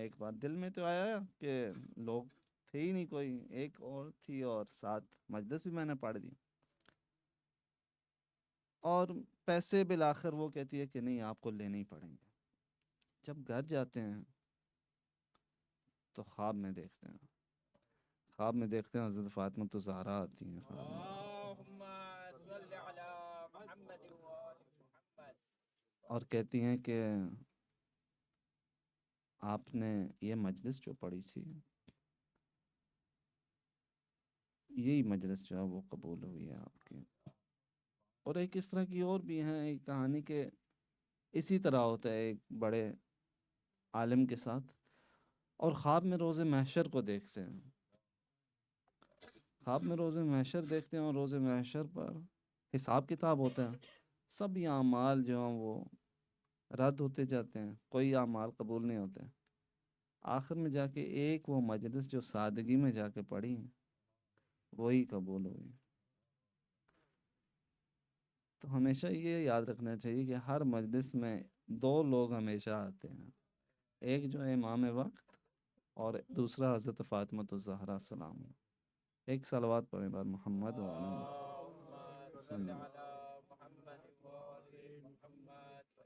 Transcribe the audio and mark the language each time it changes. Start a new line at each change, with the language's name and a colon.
Urdu: ایک بات دل میں تو آیا کہ لوگ تھے ہی نہیں کوئی، ایک اور تھی اور ساتھ مجلس بھی میں نے پڑھ دی. اور پیسے بالآخر وہ کہتی ہے کہ نہیں آپ کو لینے ہی پڑیں گے. جب گھر جاتے ہیں تو خواب میں دیکھتے ہیں حضرت فاطمہ تو زہرا آتی ہیں خواب میں،
Arabic: اللهم صل على محمد وآل محمد.
Urdu: اور کہتی ہیں کہ آپ نے یہ مجلس جو پڑھی تھی، یہی مجلس جو ہے وہ قبول ہوئی ہے آپ کی. اور ایک اس طرح کی اور بھی ہیں ایک کہانی کہ اسی طرح ہوتا ہے ایک بڑے عالم کے ساتھ، اور خواب میں روز محشر کو دیکھتے ہیں. خواب میں روز محشر دیکھتے ہیں اور روز محشر پر حساب کتاب ہوتا ہے. سب یہ اعمال جو ہیں وہ رد ہوتے جاتے ہیں، کوئی اعمال قبول نہیں ہوتے. آخر میں جا کے ایک وہ مجلس جو سادگی میں جا کے پڑھی وہی قبول ہوئی. تو ہمیشہ یہ یاد رکھنا چاہیے کہ ہر مجلس میں 2 لوگ ہمیشہ آتے ہیں، ایک جو ہے امام وقت اور دوسرا حضرت فاطمہ الزہرا السلام. ایک صلوات پڑھیں بعد محمد
Arabic: اللهم صل على محمد وآل محمد.